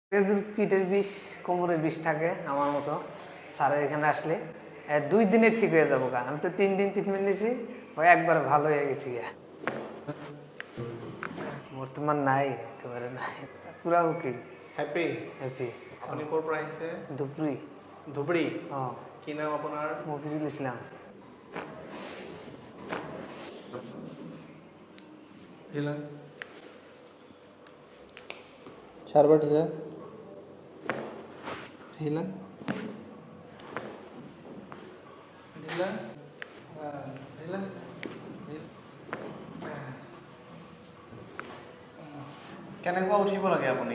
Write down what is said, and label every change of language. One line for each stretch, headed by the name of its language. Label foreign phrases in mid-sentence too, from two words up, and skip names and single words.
Bangla: পিঠের বিষ, কোমরের বিষ থাকে আমার মতো। স্যারের এখানে আসলে 2 দিনে ঠিক হয়ে যাবো। আমি তো 3 দিন ট্রিটমেন্ট নিয়েছি, ওই একবার ভালো হয়ে গেছি। বর্তমান নাই, একেবারে নাই, পুরা ওকে। হ্যাপি হ্যাপি।
Assamese: আপুনি ক'ৰ পৰা আহিছে? ধুবড়ি। ধুবড়ি? অঁ। কি নাম আপোনাৰ? মফিজুল ইসলাম। ঢিলা চারবার ঢিলা ঢিলা ঢিলা ঢিলা কেনেকুৱা উঠিব লাগে আপুনি?